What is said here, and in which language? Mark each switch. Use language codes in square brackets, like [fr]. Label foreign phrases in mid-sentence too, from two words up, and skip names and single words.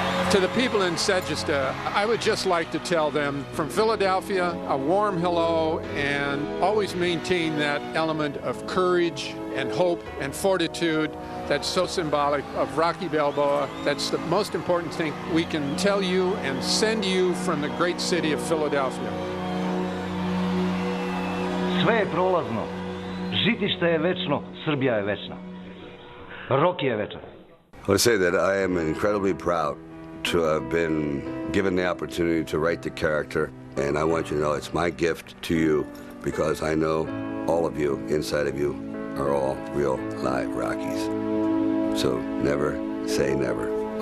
[en] To the people in Zitiste, I would just like to tell them from Philadelphia, a warm hello, and always maintain that element of courage and hope and fortitude that's so symbolic of Rocky Balboa. That's the most important thing we can tell you and send you from the great city of Philadelphia. [sr] Sve je prolazno. Žitište je večno, Srbija je večna. Rocky je večan. [en] I want to say that I am incredibly proud to have been given the opportunity to write the character, and I want you to know it's my gift to you because I know all of you, inside of you, are all real live Rockies. So never say never.